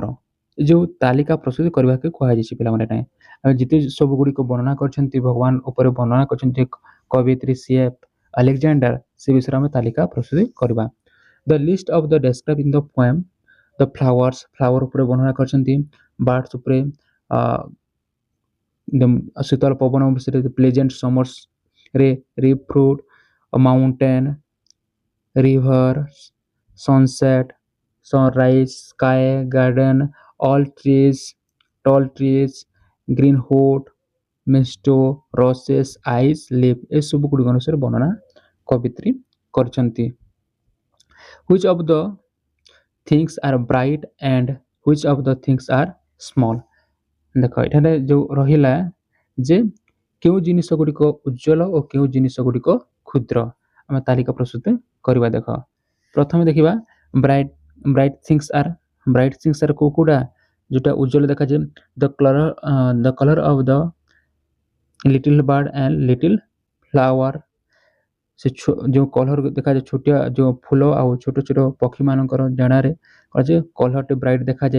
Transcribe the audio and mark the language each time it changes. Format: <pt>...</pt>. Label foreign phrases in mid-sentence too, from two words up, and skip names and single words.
<or>ଯେଉଁ ତାଲିକା ପ୍ରସ୍ତୁତ କରିବାକୁ କୁହାଯାଇଛି ପିଲାମାନେ ନାହିଁ ଆମେ ଯେତେ ସବୁ ଗୁଡ଼ିକ ବର୍ଣ୍ଣନା କରିଛନ୍ତି ଭଗବାନ ଉପରେ ବର୍ଣ୍ଣନା କରିଛନ୍ତି କବିତ୍ରୀ ସିଏଫ୍ ଆଲେକ୍ଜାଣ୍ଡାର ସେ ବିଷୟରେ ଆମେ ତାଲିକା ପ୍ରସ୍ତୁତ କରିବା।</or> <en>the list of the describe in the poem the flower</en> <or>ଉପରେ ବର୍ଣ୍ଣନା କରିଛନ୍ତି</or> <en>ବାର୍ଡସ୍</en> <or>ଉପରେ ଶୀତଳ ପବନ ବିଷୟରେ</or> <en>pleasant summers ripe fruit mountain river, sunset, sunrise, sky, garden, all trees, tall trees, greenwood, meadow, roses, eyes, leaf</en> <or>ଏସବୁ ଗୁଡ଼ିକ ଅନୁସାରେ ବର୍ଣ୍ଣନା କବିତ୍ରୀ କରିଛନ୍ତି।</or> <en>which of the things are bright and which of the things are small?</en> <or>ଦେଖ ଏଠାରେ ଯେଉଁ ରହିଲା ଯେ କେଉଁ ଜିନିଷ ଗୁଡ଼ିକ ଉଜ୍ଜଳ ଓ କେଉଁ ଜିନିଷ ଗୁଡ଼ିକ କ୍ଷୁଦ୍ର ଆମେ ତାଲିକା ପ୍ରସ୍ତୁତ କରିବା। ଦେଖ ପ୍ରଥମେ ଦେଖିବା</or> <en>bright things are</en> <or>କୋଉଟା ଯୋଉଟା ଉଜ୍ଜଳ ଦେଖାଯାଏ</or> <en>the colour of the little bird and little flower</en> <or>ସେ ଯେଉଁ କଲର ଦେଖାଯାଏ ଛୋଟିଆ ଯେଉଁ ଫୁଲ ଆଉ ଛୋଟ ଛୋଟ ପକ୍ଷୀମାନଙ୍କର ଡେଣାରେ କଲରଟି ବ୍ରାଇଟ୍ ଦେଖାଯାଏ।</or>